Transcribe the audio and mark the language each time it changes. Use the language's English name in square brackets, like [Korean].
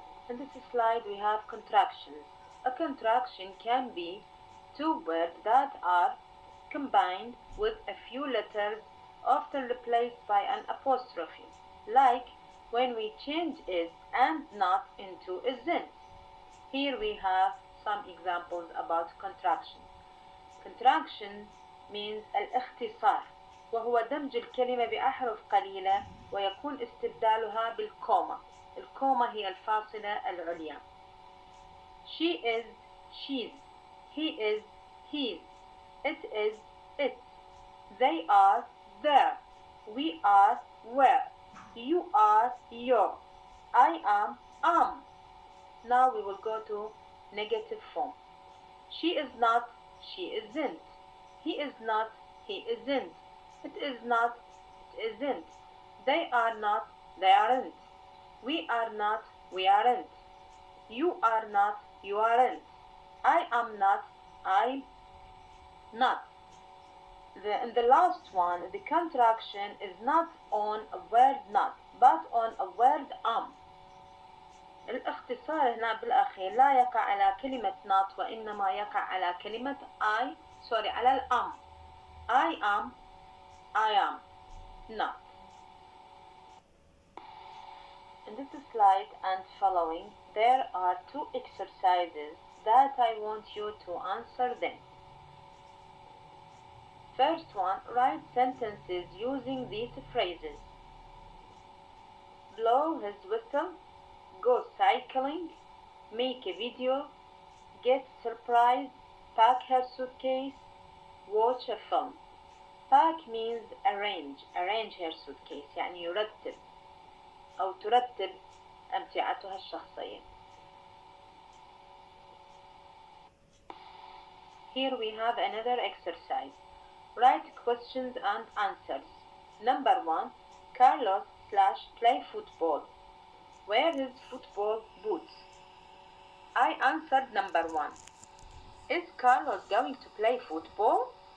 [English] In this slide we have contractions. A contraction can be two words that are combined with a few letters often replaced by an apostrophe, like when we change is and not into isn't. Here we have some examples about contraction. Contraction means [Arabic] الاختصار وهو دمج الكلمة بأحرف قليلة ويكون استبدالها بالكوما. الكوما هي الفاصلة العليا. [English] She is she's. He is his. It is its. They are there. We are were. You are your. I am. Now we will go to negative form. She is not, she isn't. He is not, he isn't. It is not, it isn't. They are not, they aren't. We are not, we aren't. You are not, you aren't. I am not, I'm not. And the last one, the contraction is not on a word not, but on a word am. [Arabic] الاختصار هنا بالأخير لا يقع على كلمة not وإنما يقع على كلمة على الأم. [English] I am, I am not. In this slide and following, there are two exercises that I want you to answer them. First one, write sentences using these phrases. Blow his whistle, go cycling, make a video, get surprised, pack her suitcase, watch a film. Pack means arrange her suitcase [Arabic] يعني يرتب أو ترتب أمتعتها الشخصية. [English] Here we have another exercise. Write questions and answers. Number 1. Carlos / play football. Wear his football boots. I answered number 1. Is Carlos going to play football?